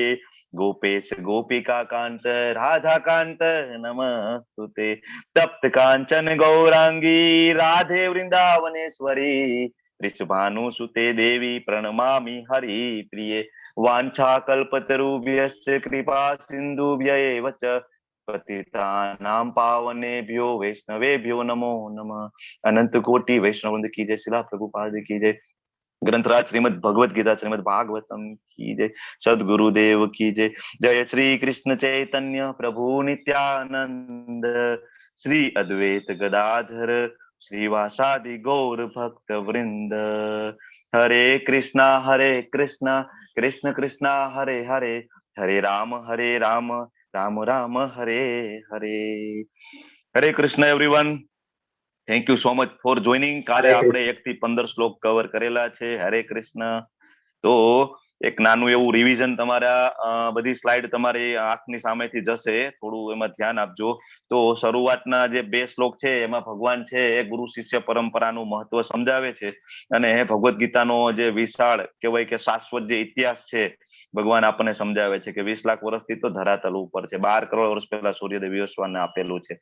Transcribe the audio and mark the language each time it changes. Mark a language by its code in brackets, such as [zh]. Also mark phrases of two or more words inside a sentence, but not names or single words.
[sa] गोपेश गोपिका कांत राधा कांत नमस्तुते तप्त कांचन गौरांगी राधे वृंदावनेश्वरी वृषभानुसुते देवी प्रणमामि हरि प्रिये वाञ्छाकल्पतरुभ्यश्च कृपा सिन्धुभ्य एव च पतितानां पावनेभ्यो वैष्णवेभ्यो नमो नमः। [hi] अनंत कोटि वैष्णव वृंद की जय। शिला प्रभुपाद की जय। ग्रंथराज श्रीमद भगवत गीता श्रीमद भागवतम की जय। सदगुरुदेव की जय। जय श्री कृष्ण चैतन्य प्रभु नित्यानंद श्री अद्वैत गदाधर श्रीवासादि गौर भक्त वृंद। [sa] हरे कृष्णा कृष्ण कृष्णा हरे हरे हरे राम राम राम हरे हरे। हरे कृष्ण [en] everyone. Thank you so much for joining. [gu] કાલે આપણે 1 થી 15 શ્લોક કવર કરેલા છે. [sa] हरे कृष्ण. [gu] તો એક નાનું એવું રિવિઝન, તમારા બધી સ્લાઇડ તમારી આંખની સામેથી જશે, થોડું એમાં ધ્યાન આપજો. તો શરૂઆતના જે 2 શ્લોક છે એમાં ભગવાન છે એ ગુરુ શિષ્ય પરંપરાનું મહત્વ સમજાવે છે અને ભગવદ્ ગીતાનો જે વિશાળ કહેવાય કે શાશ્વત જે ઇતિહાસ છે ભગવાન આપણને સમજાવે છે કે 20 લાખ વર્ષથી તો ધરાતલ ઉપર છે, 12 કરોડ વર્ષ પહેલા સૂર્યદેવ વિવસ્વાનને આપેલું છે.